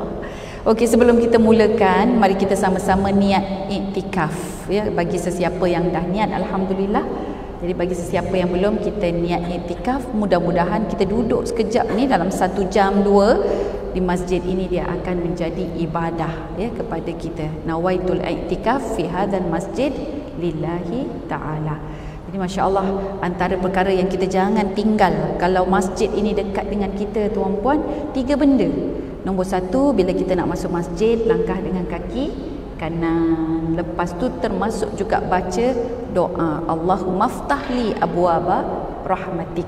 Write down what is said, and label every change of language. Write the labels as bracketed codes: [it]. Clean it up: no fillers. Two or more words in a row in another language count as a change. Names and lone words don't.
[ms] Okey, sebelum kita mulakan, mari kita sama-sama niat iktikaf ya, bagi sesiapa yang dah niat, alhamdulillah. Jadi bagi sesiapa yang belum, kita niat iktikaf. Mudah-mudahan kita duduk sekejap ni dalam 1 jam 2 di masjid ini, dia akan menjadi ibadah ya kepada kita. [ar] نويت الاعتكاف في هذا المسجد لله تعالى. [ms] Jadi masya-Allah, antara perkara yang kita jangan tinggal kalau masjid ini dekat dengan kita tuan-puan, 3 benda. Nombor 1, bila kita nak masuk masjid, langkah dengan kaki kanan. Lepas tu termasuk juga baca doa, [ar] اللهم افتح لي أبواب رحمتك.